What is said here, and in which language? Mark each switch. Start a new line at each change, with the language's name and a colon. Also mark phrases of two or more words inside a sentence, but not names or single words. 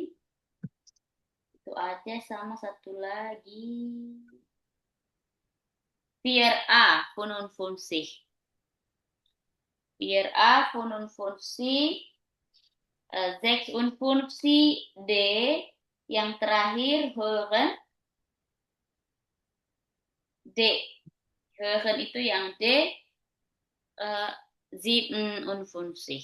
Indonesian: Itu aja sama satu lagi. 4A, Vernunftig. 4A, Vernunftig. 56, D. Yang terakhir, hören. D. Hören itu yang D. 57.